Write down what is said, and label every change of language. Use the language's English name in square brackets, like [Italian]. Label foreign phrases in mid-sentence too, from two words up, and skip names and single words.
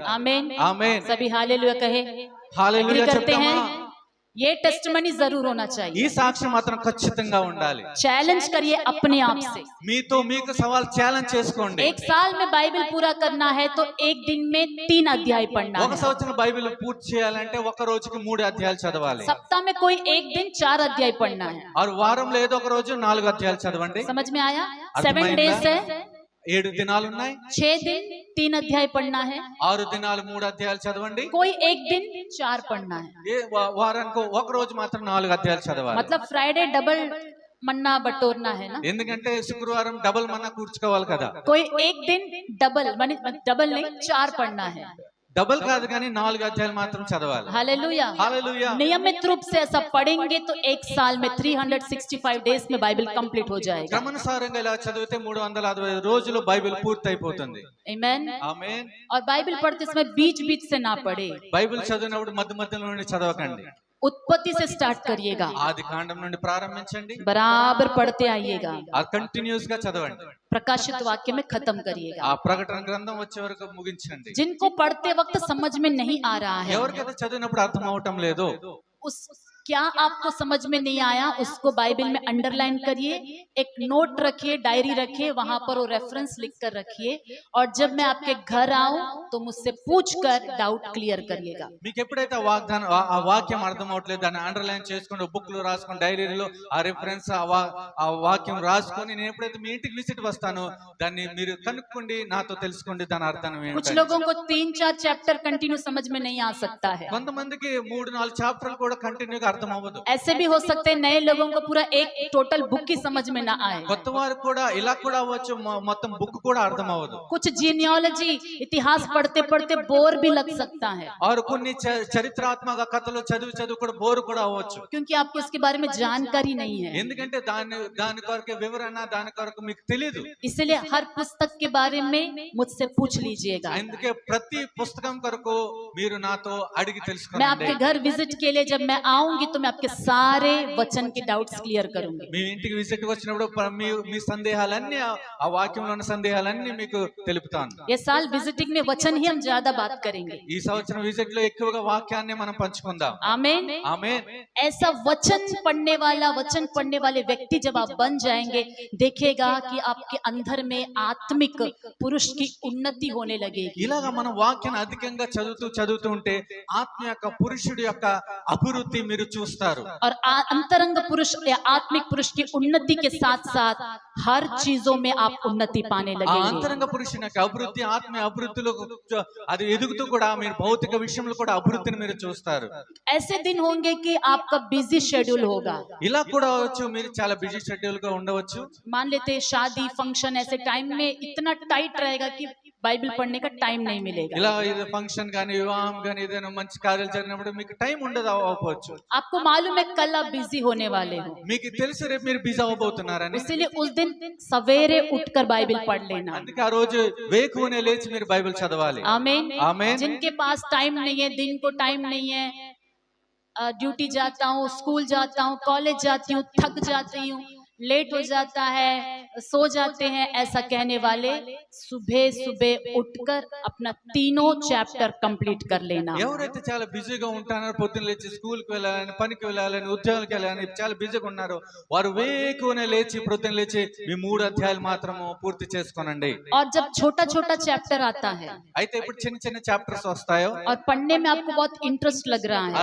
[Hindi] आमीन। [Telugu] ఆమేన్. [Hindi] सभी हालेलुया कहे। [Telugu] హల్లెలూయా [Hindi] एग्री करते [Telugu] చెప్తామా? [Hindi] हैं? ये टेस्टमनी जरूर होना [Telugu] ఈ [Hindi] चाहिए। [Telugu] సాక్ష్యం మాత్రం ఖచ్చితంగా ఉండాలి. [Hindi] चैलेंज करिए अपने आप से। [Telugu] మీతో మీకు సవాల్ ఛాలెంజ్ చేసుకోండి. [Hindi] एक साल में बाइबल पूरा करना है तो एक दिन में 3 अध्याय पढ़ना [Telugu] ఒక [Hindi] है। [Telugu] సంవత్సరం బైబిల్ పూర్తి చేయాలంటే ఒక రోజుకి 3 అధ్యాయాలు చదవాలి. [Hindi] सप्ताह में कोई एक दिन 4 अध्याय पढ़ना है। [Telugu] ఆరు వారంలో ఏదో ఒక రోజు 4 అధ్యాయాలు చదవండి. [Hindi] समझ में आया? [Telugu] అర్థమైందా? [Hindi] 7 डेज है, [Telugu] 7 దినాలు ఉన్నాయి. [Hindi] 6 दिन 3 अध्याय पढ़ना है, [Telugu] 6 దినాలు 3 అధ్యాయాలు చదవండి. [Hindi] कोई एक दिन 4 पढ़ना है. [Telugu] వారానికి ఒక రోజు మాత్రం 4 అధ్యాయాలు చదవాలి. [Hindi] मतलब फ्राइडे डबल मन्ना बटोरना है ना. [Telugu] ఎందుకంటే శుక్రవారం డబుల్ మన్నా కూర్చుకోవాలి కదా. [Hindi] कोई एक दिन डबल माने डबल नहीं 4 पढ़ना है. [Telugu] డబుల్ కాదు కానీ 4 అధ్యాయాలు మాత్రం చదవాలి. [Hindi] हालेलुया. [Telugu] హల్లెలూయా. [Hindi] नियमित रूप से ऐसा पढ़ेंगे तो एक साल में 365 डेज में बाइबल कंप्लीट हो जाएगा. [Telugu] క్రమానుసారంగా ఇలా చదివితే 365 రోజులు బైబిల్ పూర్తి అయిపోతుంది. [Hindi] आमीन. [Telugu] ఆమేన్. [Hindi] और बाइबल पढ़ते समय बीच बीच से ना पढ़े, [Telugu] బైబిల్ చదివినప్పుడు మధ్య మధ్యలో నుండి చదవకండి. [Hindi] उत्पत्ति से स्टार्ट करिएगा, [Telugu] ఆది కాండం నుండి ప్రారంభించండి. [Hindi] बराबर पढ़ते आइएगा, [Telugu] ఆ కంటిన్యూస్ గా చదవండి. [Hindi] प्रकाशित वाक्य में खत्म करिएगा. [Telugu] ఆ ప్రకటన గ్రంథం వచ్చే వరకు ముగించండి. [Hindi] जिनको पढ़ते वक्त समझ में नहीं आ रहा है, [Telugu] ఎవరికైతే చదివినప్పుడు అర్థం అవటం లేదు, [Hindi] उस क्या आपको समझ में नहीं आया उसको बाइबल में अंडरलाइन करिए, एक नोट रखिए, डायरी रखिए, वहां पर वो रेफरेंस लिख कर रखिए, और जब मैं आपके घर आऊं तो मुझसे पूछ कर [English] doubt clear [Hindi] करिएगा. [Telugu] మీకు ఎప్పుడైతే ఆ వాక్యం అర్థం అవట్లేదు దాన్ని అండర్లైన్ చేసుకొని బుక్ లో రాసుకొని డైరీలో ఆ రిఫరెన్స్ ఆ వాక్యం రాసుకొని నేను ఎప్పుడైతే మీ ఇంటికి విజిట్ వస్తానో దాన్ని మీరు కనుక్కోండి, నాతో తెలుసుకోండి దాని అర్థం [Hindi] कुछ [Telugu] ఏంటి. [Hindi] लोगों को 3-4 [English] chapter continue [Hindi] समझ में नहीं आ सकता है. [Telugu] కొంతమందికి 3-4 చాప్టర్లు కూడా కంటిన్యూగా అర్థం అవ్వదు. [Hindi] ऐसे भी हो सकते हैं नए लोगों को पूरा एक [English] total book [Hindi] की समझ में ना आए. [Telugu] కొత్త వారు కూడా ఇలా కూడా అవ్వచ్చు, మొత్తం బుక్ కూడా అర్థం అవ్వదు. [Hindi] कुछ जीनियोलॉजी इतिहास पढ़ते पढ़ते बोर भी लग सकता है, [Telugu] और కొన్ని చరిత్రాత్మక కథలు చదువు కూడా బోర్ కూడా అవ్వచ్చు. [Hindi] क्योंकि आपको इसके बारे में जानकारी नहीं है. [Telugu] ఎందుకంటే దాని కొరకు వివరణ దాని కొరకు మీకు తెలియదు. [Hindi] इसलिए हर पुस्तक के बारे में मुझसे पूछ लीजिएगा. [Telugu] అందుకే ప్రతి పుస్తకం కొరకు మీరు నాతో అడిగి [Hindi] मैं [Telugu] తెలుసుకోండి. [Hindi] आपके घर विजिट के लिए जब मैं आऊंगी तो मैं आपके सारे वचन के [English] doubts clear [Hindi] करूंगी. [Telugu] మీ ఇంటికి విజిట్ వచ్చినప్పుడు మీ సందేహాలన్నీ ఆ వాక్యంలో ఉన్న సందేహాలన్నీ మీకు తెలుపుతాను. [Hindi] ये साल विजिटिंग में वचन ही हम ज्यादा बात करेंगे. [Telugu] ఈ సంవత్సరం విజిట్ లో ఎక్కువగా వాక్యాన్ని మనం పంచుకుందాం. [Hindi] आमीन. [Telugu] ఆమేన్. [Hindi] ऐसा वचन पढ़ने वाले व्यक्ति जब आप बन जाएंगे, देखेगा कि आपके अंदर में आत्मिक पुरुष की उन्नति होने लगेगी. [Telugu] ఇలాగా మనం వాక్యాన్ని అధికంగా చదువుతూ ఉంటే ఆత్మ యొక్క పురుషుడి యొక్క అభివృద్ధి మీరు చూస్తారు. [Hindi] और अंतरंग पुरुष या आत्मिक पुरुष की उन्नति के साथ साथ हर चीजों में आप उन्नति पाने [Telugu] ఆ [Hindi] लगेंगे. [Telugu] అంతరంగ పురుషుని యొక్క అభివృద్ధి ఆత్మీయ అభివృద్ధిలో అది ఎదుగుతూ కూడా మీరు భౌతిక విషయంలో కూడా అభివృద్ధిని మీరు చూస్తారు. [Hindi] ऐसे दिन होंगे कि आपका [English] busy schedule [Hindi] होगा. [Telugu] ఇలా కూడా అవ్వచ్చు, మీరు చాలా [English] busy schedule [Telugu] గా ఉండవచ్చు. [Hindi] मान लेते हैं शादी फंक्शन ऐसे टाइम में इतना टाइट रहेगा कि बाइबल पढ़ने का टाइम नहीं मिलेगा. [Telugu] ఇలా ఇది ఫంక్షన్ గానీ వివాహం గానీ ఏదైనా మంచి కార్యాలు జరిగినప్పుడు మీకు టైం ఉండదు అవ్వచ్చు. [Hindi] आपको मालूम है कल आप बिजी होने वाले हो, [Telugu] మీకు తెలుసు రేపు మీరు బిజీ అవ్వబోతున్నారని. [Hindi] इसलिए उस दिन सवेरे उठकर बाइबल पढ़ लेना. [Telugu] అందుకే ఆ రోజు వేకువనే లేచి మీరు బైబిల్ చదవాలి. [Hindi] आमीन. [Telugu] ఆమేన్. [Hindi] जिनके पास टाइम नहीं है, दिन को टाइम नहीं है, ड्यूटी जाता हूँ, स्कूल जाता हूँ, कॉलेज जाती हूँ, थक जाती हूँ, लेट हो जाता है, सो जाते हैं, ऐसा कहने वाले सुबह सुबह उठकर अपना तीनों चैप्टर कंप्लीट कर लेना. [Telugu] ఎవరైతే చాలా బిజీగా ఉంటారో, పొద్దున్న లేచి స్కూల్ కి వెళ్ళాలని, పనికి వెళ్ళాలని, ఉద్యోగాలకు వెళ్ళాలని చాలా బిజీగా ఉన్నారో వారు వేకువనే లేచి పొద్దున్న లేచి మీ 3 అధ్యాయాలు మాత్రము పూర్తి చేసుకోనండి. [Hindi] और जब छोटा छोटा चैप्टर आता है [Telugu] అయితే ఇప్పుడు చిన్న చిన్న చాప్టర్స్ వస్తాయో [Hindi] और पढ़ने में आपको बहुत इंटरेस्ट लग रहा है,